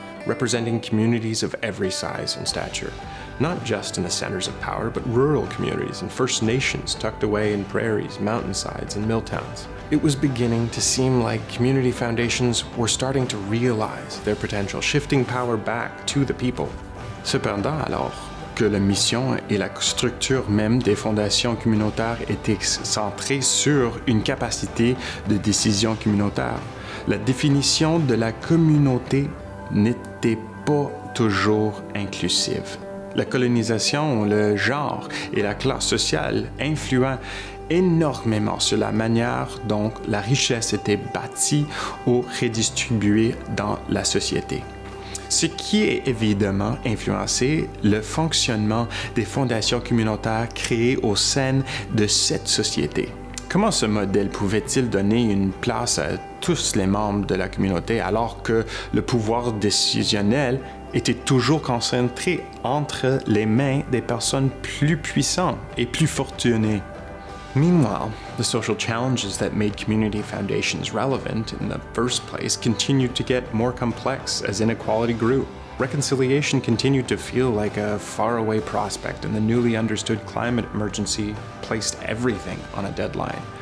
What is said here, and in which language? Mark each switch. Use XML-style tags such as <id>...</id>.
<en>representing communities of every size and stature, not just in the centers of power, but rural communities and First Nations tucked away in prairies, mountainsides, and mill towns. It was beginning to seem like community foundations were starting to realize their potential, shifting power back to the people.</en> <fr>Cependant, alors que la mission et la structure même des fondations communautaires étaient centrées sur une capacité de décision communautaire, la définition de la communauté n'était pas toujours inclusive. La colonisation, le genre et la classe sociale influent énormément sur la manière dont la richesse était bâtie ou redistribuée dans la société. Ce qui est évidemment influencé le fonctionnement des fondations communautaires créées au sein de cette société. Comment ce modèle pouvait-il donner une place à tous les membres de la communauté alors que le pouvoir décisionnel était toujours concentré entre les mains des personnes plus puissantes et plus fortunées?</fr> <en>Meanwhile, the social challenges that made community foundations relevant in the first place continued to get more complex as inequality grew. Reconciliation continued to feel like a faraway prospect, and the newly understood climate emergency placed everything on a deadline.</en>